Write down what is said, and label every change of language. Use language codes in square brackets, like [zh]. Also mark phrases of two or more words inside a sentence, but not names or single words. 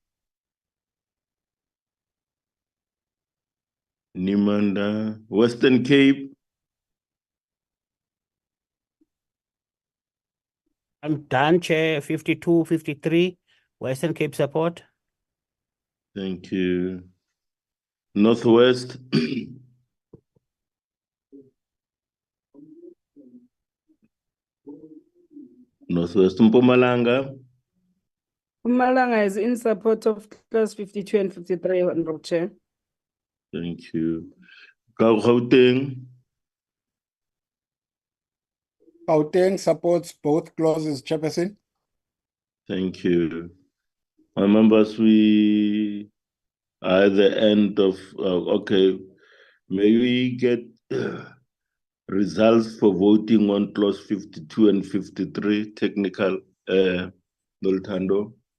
[en] Nimanda. Western Cape. I'm done, Chair. 52, 53. Western Cape support. Thank you. Northwest. Northwest Mpumalanga. Mpumalanga is in support of clause 52 and 53, Honorable Chair. Thank you. Gauteng. Gauteng supports both clauses, Chairperson. Thank you. My members, we are at the end of, okay, may we get results for voting on clause 52 and 53, technical, Noltando?